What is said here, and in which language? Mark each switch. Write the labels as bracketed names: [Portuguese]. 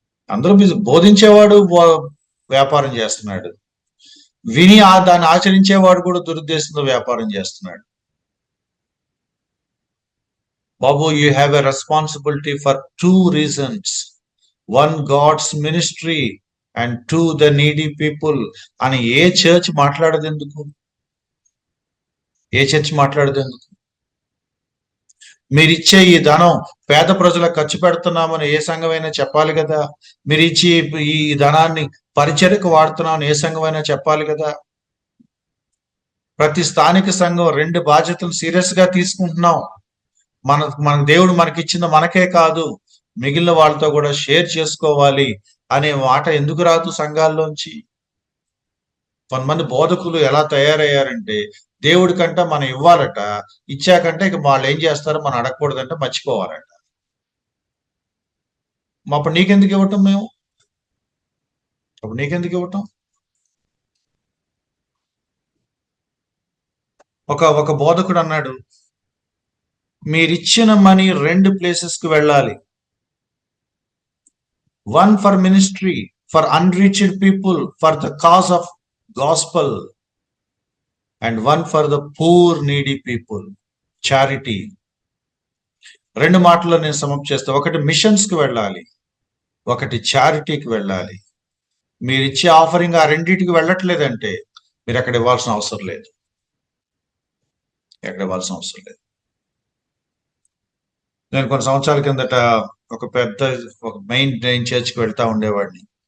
[Telugu] అందరూ బోధించేవాడు వ్యాపారం చేస్తున్నాడు, విని దాన్ని ఆచరించేవాడు కూడా దురుద్దేశంతో వ్యాపారం చేస్తున్నాడు. [English] బాబు, you have a responsibility for 2 reasons. 1, God's ministry, and 2, the needy people [Telugu] అని ఏ చర్చ్ మాట్లాడదు ఎందుకు? ఏ చర్చ్ మాట్లాడదు ఎందుకు? మీరిచ్చే ఈ ధనం పేద ప్రజలకు ఖర్చు పెడుతున్నామని ఏ సంఘమైనా చెప్పాలి కదా. మీరు ఇచ్చి ఈ ధనాన్ని పరిచర్యకు వాడుతున్నామని ఏ సంఘమైనా చెప్పాలి కదా. ప్రతి స్థానిక సంఘం 2 బాధ్యతలు సీరియస్ గా తీసుకుంటున్నాం. మన దేవుడు మనకిచ్చింది మనకే కాదు, మిగిలిన వాళ్ళతో కూడా షేర్ చేసుకోవాలి అనే మాట ఎందుకు రాదు సంఘాల్లోంచి? కొంతమంది బోధకులు ఎలా తయారయ్యారంటే, దేవుడి కంటే మనం ఇవ్వాలట, ఇచ్చాకంటే ఇక వాళ్ళు ఏం చేస్తారో మనం అడగకూడదంటే మర్చిపోవాలట. అప్పుడు నీకెందుకు ఇవ్వటం? అప్పుడు నీకెందుకు ఇవ్వటం? ఒక బోధకుడు అన్నాడు, మీరిచ్చిన మనీ 2 ప్లేసెస్కి వెళ్ళాలి. [English] 1 for ministry, for unreached people, for the cause of gospel, and 1 for the poor needy people, charity. [Telugu] 2 మాటల్లో నేను సమప్ చేస్తా. ఒకటి మిషన్స్ కి వెళ్ళాలి, ఒకటి చారిటీకి వెళ్ళాలి. మీరు ఇచ్చే ఆఫరింగ్ ఆ రెండింటికి వెళ్ళట్లేదంటే మీరు అక్కడ ఇవ్వాల్సిన అవసరం లేదు. నేను కొన్ని సంవత్సరాల కిందట ఒక మెయిన్ చర్చ్కి వెళ్తా ఉండేవాడిని.